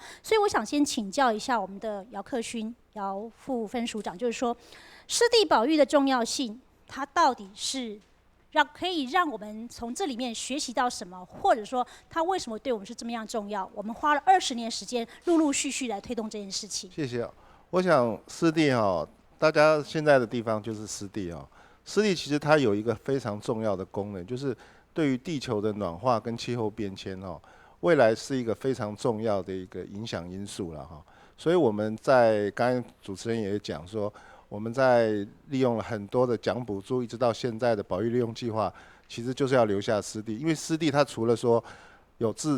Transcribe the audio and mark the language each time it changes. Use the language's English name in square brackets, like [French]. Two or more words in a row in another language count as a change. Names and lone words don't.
[Chinese] 所以我想先請教一下我們的姚克勳姚副分署長，就是說濕地保育的重要性，它到底是可以讓我們從這裡面學習到什麼，或者說它為什麼對我們是這麼樣重要？我們花了20年時間，陸陸續續來推動這件事情。謝謝。我想濕地大家現在的地方就是濕地濕地其實它有一個非常重要的功能，就是對於地球的暖化跟氣候變遷未来是一个非常重要的一个影响因素了哈。所以我们在刚才主持人也讲说，我们在利用了很多的奖补助，一直到现在的保育利用计划，其实就是要留下湿地，因为湿地它除了说有治